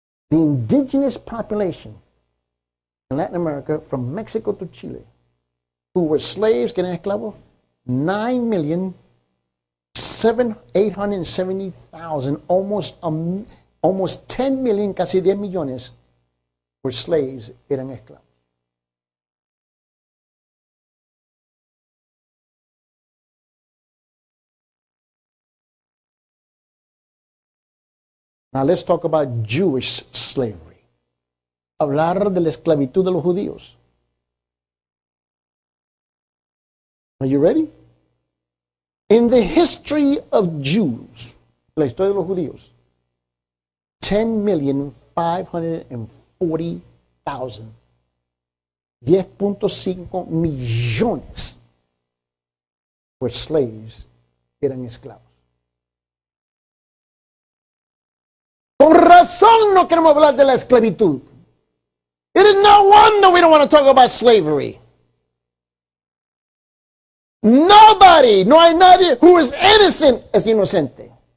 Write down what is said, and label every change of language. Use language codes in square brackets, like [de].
[en] the indigenous population in Latin America, from Mexico to Chile, who were slaves, [es] que eran esclavos, [en] 9,870,000, almost 10 million, [es] casi 10 millones, [en] were slaves, [es] eran esclavos. [en] Now let's talk about Jewish slavery. [es] Hablar de la esclavitud de los judíos. [en] Are you ready? In the history of Jews, [es] la historia de los judíos, [en] 10,540,000, 10.5 millones were slaves, [es] eran esclavos. Con razón no queremos hablar de la esclavitud. [en] It is no wonder we don't want to talk about slavery. Nobody, [es] no hay nadie [en] who is innocent [es] es inocente.